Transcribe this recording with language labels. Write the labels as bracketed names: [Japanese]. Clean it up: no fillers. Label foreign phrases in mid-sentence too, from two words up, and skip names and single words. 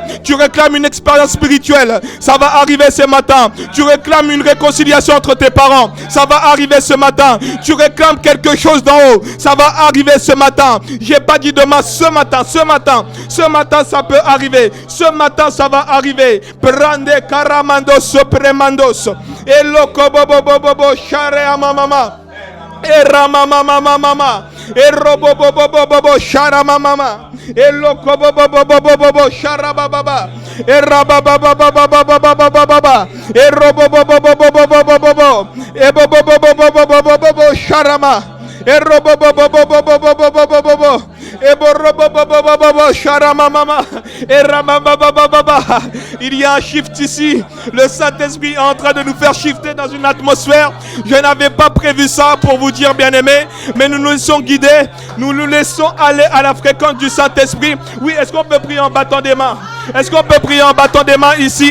[French] Tu réclames une expérience spirituelle. Ça va arriver ce matin. Tu réclames une réconciliation entre tes parents. Ça va arriver ce matin. Tu réclames quelque chose d'en haut. Ça va arriver ce matin. J'ai pas dit demain, ce matin. Ce matin, ça peut arriver. Ce matin, ça va arriver. Prende Karamandos, Sopremandos. Et Lokobobobobo, Share Mama. Et Ramamamamama. Et Robobobobobo, Sharamamama. Et Lokobobobobobo, Sharababa. Et Rabababababababababa. Et Robobobobobobobobobo. Et Bobobobobobobobobo, Sharama. Et Robobobobobobobobobobo. Et Borobobobobobobo, Sharamamama. Et Ramababababa. Il y a un shift ici. Le Saint-Esprit est en train de nous faire shifter dans une atmosphère. Je n'avais pas prévu ça pour vous dire, bien-aimés, mais nous nous laissons guider. Nous nous laissons aller à la fréquence du Saint-Esprit. Oui, est-ce qu'on peut prier en battant des mains? Est-ce qu'on peut prier en battant des mains ici?